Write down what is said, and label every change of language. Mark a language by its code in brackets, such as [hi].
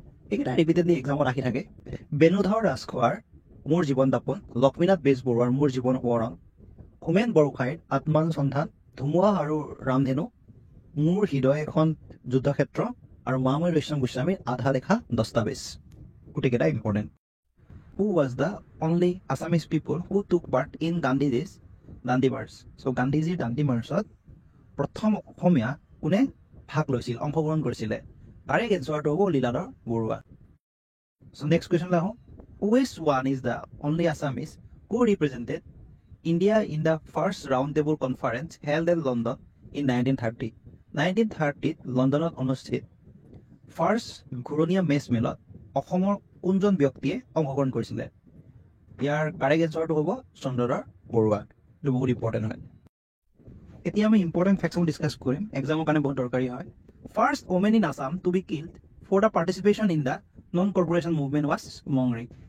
[as] এইকেইটা ৰিপিটেডলি এক্সামত আহি থাকে। বেণুধৰ ৰাজখোৱাৰ মোৰ জীৱন দাপোন, লক্ষ্মীনাথ বেজবৰুৱাৰ মোৰ জীৱন সোঁৱৰণ, হোমেন বৰগোহাঁইৰ আত্মানুসন্ধান, ধুমুহা আৰু ৰামধেনু, মোৰ হৃদয় এখন যুদ্ধক্ষেত্ৰ আৰু মামণি ৰয়ছম গোস্বামীৰ আধা লেখা দস্তাবেজ। গোটেইকেইটা important. [en] Who was the only Assamese people who took part in Gandhiji's Dandi march? [as] চ' গান্ধীজীৰ দাণ্ডি মাৰ্চত প্ৰথম অসমীয়া কোনে ভাগ লৈছিল, অংশগ্ৰহণ কৰিছিলে? কাৰেক্ট এনচাৰটো হ'ব লীলাধৰ বৰুৱা। চ' নেক্সট কুৱেশ্যনলৈ আহোঁ। [en] Which one is the only Assamese who represented India in the first round table conference held in London in 1930? [as] 1930 লণ্ডনত অনুষ্ঠিত ফাৰ্ষ্ট ঘূৰণীয়া মেচ মেলত অসমৰ কোনজন ব্যক্তিয়ে অংশগ্ৰহণ কৰিছিলে? ইয়াৰ কাৰেক্ট এনচাৰটো হ'ব চন্দ্ৰধৰ বৰুৱা। এইটো বহুত ইম্পৰ্টেণ্ট হয়। এতিয়া আমি ইম্পৰ্টেণ্ট ফেক্টছবোৰ ডিছকাছ কৰিম, এক্সামৰ কাৰণে বহুত দৰকাৰী হয়। [en] First women in Assam to be killed for the participation in the non cooperation movement was Mongri.